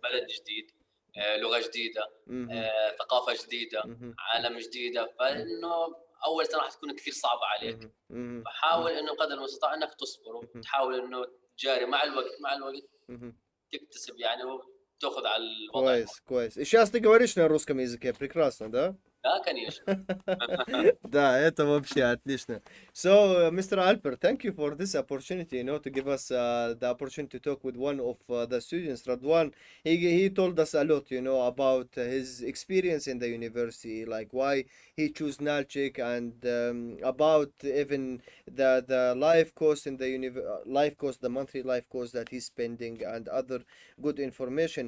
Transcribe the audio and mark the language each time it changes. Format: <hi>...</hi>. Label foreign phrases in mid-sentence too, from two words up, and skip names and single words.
<ar>بلد جديد، لغه جديده، مهم. ثقافه جديده، مهم. عالم جديده، مهم. فانه اول سنه راح تكون كثير صعبه عليك. مهم. مهم. فحاول انه قدر المستطاع انك تصبر، مهم. وتحاول انه تجاري مع الوقت مهم. تكتسب يعني، وتاخذ على الوضع كويس كويس.</ar> <ru>И сейчас ты говоришь на русском языке, прекрасно, да? لا конечно. Да, это вообще отлично.</ru> <en>So, Mr. Alper, thank you for this opportunity, to give us the opportunity to talk with one of the students, Radwan. He told us a lot, about his experience in the university, like why he chose Nalchik, and about even the life cost in the life cost, the monthly life cost that he's spending, and other good information.</en>